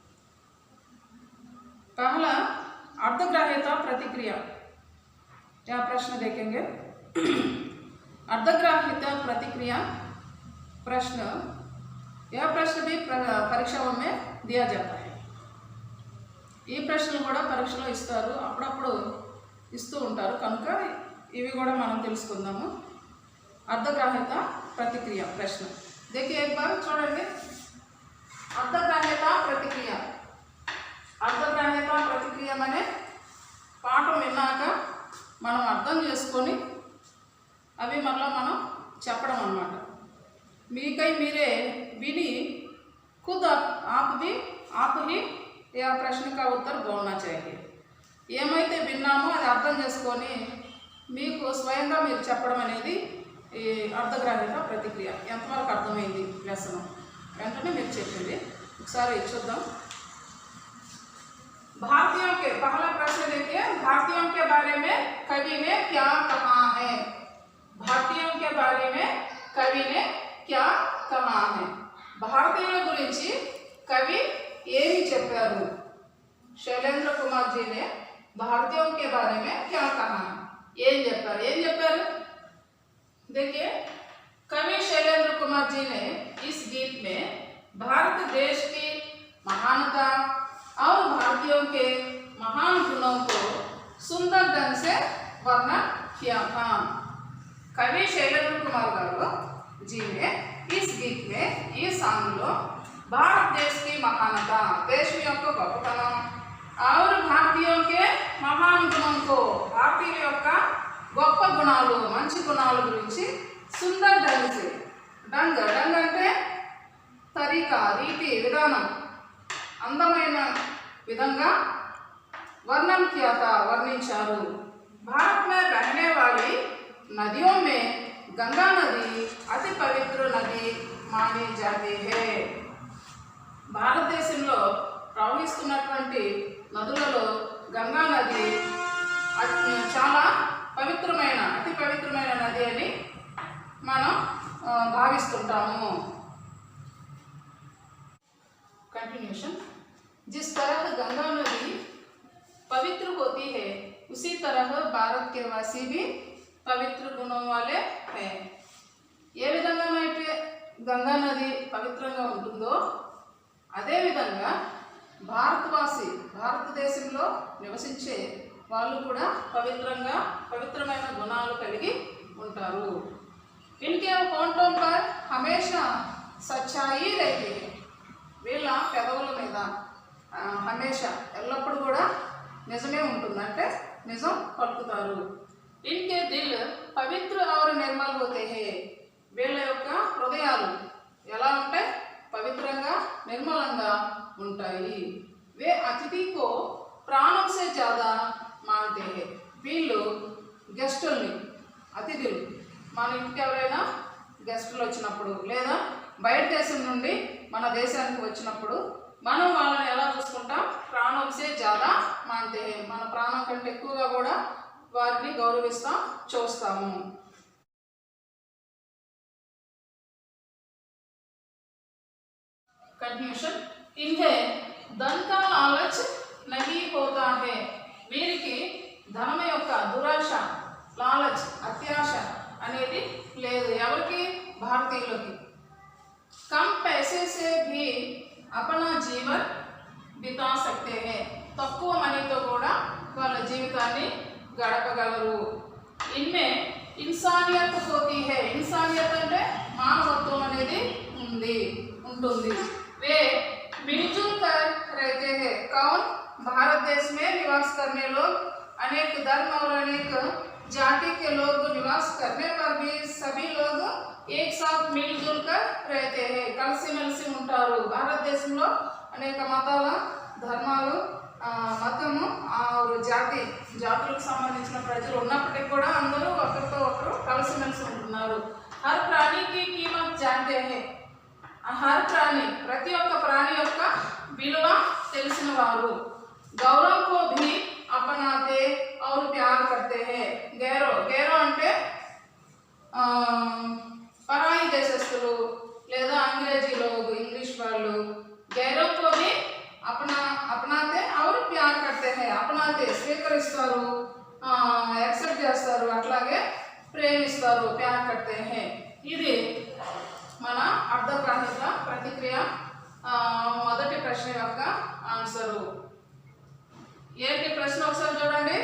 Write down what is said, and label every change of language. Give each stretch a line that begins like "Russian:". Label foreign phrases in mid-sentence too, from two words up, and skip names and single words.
Hindi: पहला अर्धग्राह्यता प्रतिक्रिया. क्या प्रश्न देखेंगे? अर्धग्राह्यता प्रतिक्रिया प्रश्न, यह प्रश्न भी परीक्षाओं में दिया जाता है.
Telugu: ఈ ప్రశ్నలు కూడా పరీక్షలో ఇస్తారు, అప్పుడప్పుడు ఇస్తూ ఉంటారు, కనుక ఇవి కూడా మనం తెలుసుకుందాము. అర్ధగ్రాహ్యత
Hindi: प्रतिक्रिया प्रश्न देखिए एक बार
Telugu: చూడండి అర్థగ్రాహ్యత ప్రతిక్రియ అర్థగ్రాహ్యత ప్రతిక్రియ అనే పాఠం విన్నాక మనం అర్థం చేసుకొని అవి మళ్ళీ మనం చెప్పడం అన్నమాట మీకై మీరే విని
Hindi: खुद आप ही या प्रश्न का उत्तर बोलना चाहिए
Telugu: ఏమైతే విన్నామో అది అర్థం చేసుకొని మీకు స్వయంగా మీరు చెప్పడం అనేది ఈ అర్థగ్రాహ్యత ప్రతిక్రియ ఎంతవరకు అర్థమైంది లెసన్ వెంటనే మీరు చెప్పింది ఒకసారి చూద్దాం
Hindi: भारतीयों के पहला प्रश्न देखिए भारतीयों के बारे में कवि ने क्या कहा है भारतीयों के बारे में कवि ने क्या कहा है
Telugu: భారతీయుల గురించి కవి ఏమి చెప్పారు
Hindi: शैलेंद्र कुमार जी ने भारतीयों के बारे में क्या कहा
Telugu: ఏం చెప్పారు
Hindi: देखिए कवि शैलेंद्र कुमार जी ने इस गीत में भारत देश की महानता और भारतीयों के महान गुणों को सुंदर ढंग से वर्णन किया था कवि शैलेंद्र कुमार गारू जी ने इस गीत में ये सांग लो भारत देश की महानता देश
Telugu: యొక్క గొప్పతనం
Hindi: और भारतीयों के महान गुणों को भारतीय
Telugu: యొక్క గొప్ప గుణాలు మంచి గుణాల గురించి సుందర్
Hindi: ढंग से ढंग
Telugu: అంటే తరీకా రీతి విధానం అందమైన విధంగా
Hindi: वर्णन किया था
Telugu: वर्णించారు
Hindi: भारत में बहने वाली नदियों में गंगा नदी अति पवित्र नदी मानी जाती है
Telugu: భారతదేశంలో ప్రవహిస్తున్నటువంటి నదులలో గంగా నది చాలా పవిత్రమైన అతి పవిత్రమైన నది అని మనం భావిస్తుంటాము
Hindi: कंटिन्यूशन जिस तरह गंगा नदी पवित्र होती है उसी तरह भारत के वासी भी पवित्र गुणों वाले हैं
Telugu: ఏ విధంగా అయితే గంగా నది పవిత్రంగా ఉంటుందో అదే విధంగా భారతదేశంలో నివసించే వాళ్ళు కూడా పవిత్రమైన గుణాలు కలిగి ఉంటారు
Hindi: इनके होंठों पर हमेशा सच्चाई रहती है
Telugu: వీళ్ళ పెదవుల మీద హమేషా ఎల్లప్పుడూ కూడా నిజమే ఉంటుంది అంటే నిజం పలుకుతారు
Hindi: इनके दिल पवित्र और निर्मल होते हैं
Telugu: వీళ్ళ యొక్క హృదయాలు ఎలా ఉంటాయి పవిత్రంగా నిర్మలంగా ఉంటాయి
Hindi: वे अतिथि को प्राणों से ज़्यादा मानते हैं
Telugu: వీళ్ళు గెస్టుల్ని అతిథులు మన ఇంటికి ఎవరైనా గెస్టులు వచ్చినప్పుడు లేదా బయట దేశం నుండి మన దేశానికి వచ్చినప్పుడు మనం వాళ్ళని ఎలా చూసుకుంటాం ప్రాణం
Hindi: से ज़्यादा मानते हैं
Telugu: మన ప్రాణం కంటే ఎక్కువగా కూడా వారిని గౌరవిస్తాం చూస్తాము
Hindi: कंक्लूजन इन्हें धन का लालच नहीं होता है
Telugu: వీరికి ధనం యొక్క దురాశ లాలచ్ అత్యాశ అనేది లేదు ఎవరికి భారతీయులకి
Hindi: कम पैसे से भी अपना जीवन बिता सकते हैं తక్కువ
Telugu: మనీతో కూడా వాళ్ళ జీవితాన్ని గడపగలరు
Hindi: इनमें इंसानियत होती है इंसानियत
Telugu: అంటే మానవత్వం అనేది ఉంటుంది
Hindi: वे मिलजुल कर रहते हैं कौन भारत देश में निवास करने लोग अनेक धर्म और अनेक जाति के लोग निवास करने पर भी सभी लोग एक साथ मिलजुल कर रहते हैं
Telugu: కలిసిమెలిసి ఉంటారు భారతదేశంలో అనేక మతాల ధర్మాలు మతము జాతులకు సంబంధించిన ప్రజలు ఉన్నప్పటికీ కూడా అందరూ ఒకరితో ఒకరు కలిసిమెలిసి ఉంటున్నారు
Hindi: हर प्राणी की कीमत जानते हैं हर प्राणी
Telugu: ప్రతి ఒక్క ప్రాణి యొక్క విలువ తెలిసిన వారు
Hindi: गौरव को भी अपनाते और प्यार करते हैं गैरो
Telugu: అంటే పరాయి దేశస్తులు లేదా
Hindi: अंग्रेजी लोग इंग्लिश
Telugu: వాళ్ళు
Hindi: गैरों को भी अपनाते और प्यार करते हैं अपनाते
Telugu: స్వీకరిస్తారు యాక్సెప్ట్ చేస్తారు అట్లాగే ప్రేమిస్తారు
Hindi: प्यार करते हैं
Telugu: ఇది మన అర్థగ్రాహ్యత ప్రతిక్రియ మొదటి ప్రశ్న యొక్క ఆన్సర్ ఏంటి ప్రశ్న ఒకసారి చూడండి